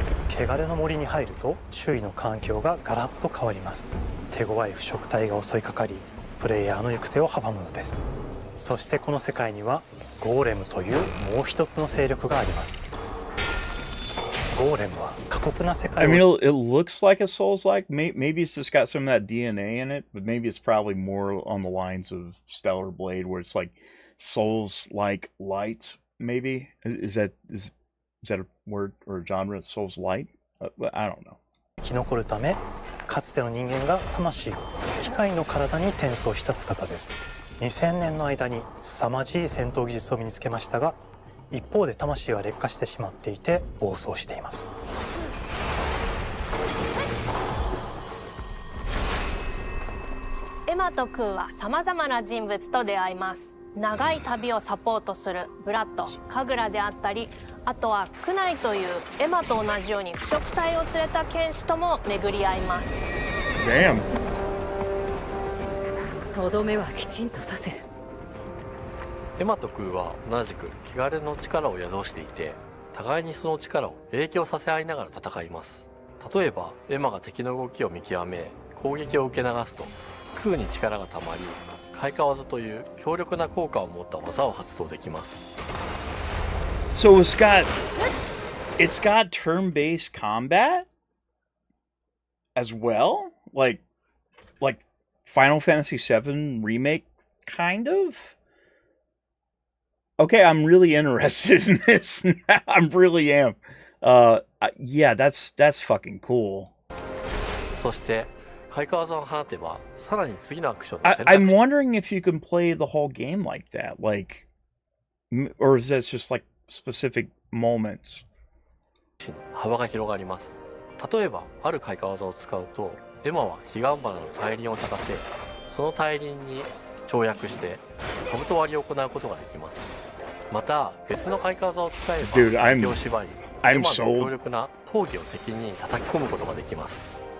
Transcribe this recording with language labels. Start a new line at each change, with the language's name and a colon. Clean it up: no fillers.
Japanese: 汚れの森に入ると周囲の環境がガラッと変わります。手強い腐食体が襲いかかり、プレイヤーの行く手を阻むのです。そしてこの世界にはゴーレムというもう一つの勢力があります。ゴーレムは過酷な世界を
English: I mean, it looks like a Souls-like. Maybe it's just got some of that DNA in it, but maybe it's probably more on the lines of Stellar Blade, where it's like Souls-like light. Maybe is that a word or a genre? Souls light? I don't know.
Japanese: 生き残るため、かつての人間が魂を機械の体に転送した姿です。 2000年の間に凄まじい戦闘技術を身につけましたが、一方で魂は劣化してしまっていて暴走しています。エマとクーはさまざまな人物と出会います。長い旅をサポートするブラッド、カグラであったり、あとはクナイというエマと同じように腐食体を連れた剣士とも巡り合います。
English: Damn.
Japanese: とどめはきちんとさせる。エマとクーは同じく汚れの力を宿していて、互いにその力を影響させ合いながら戦います。例えばエマが敵の動きを見極め攻撃を受け流すと、クーに力がたまり開花技という強力な効果を持った技を発動できます。
English: So it's got turn-based combat as well, like Final Fantasy VII Remake, kind of. Okay, I'm really interested in this now. I really am. Yeah, that's fucking cool.
Japanese: そして開花技を放てばさらに次のアクションの選択肢
English: I'm wondering if you can play the whole game like that, like, or is that just like specific moments?
Japanese: 幅が広がります。例えばある開花技を使うと、エマは彼岸花の大輪を咲かせ、その大輪に跳躍して兜割りを行うことができます。また別の開花技を使えば敵を縛り、エマの強力な闘技を敵に叩き込むことができます。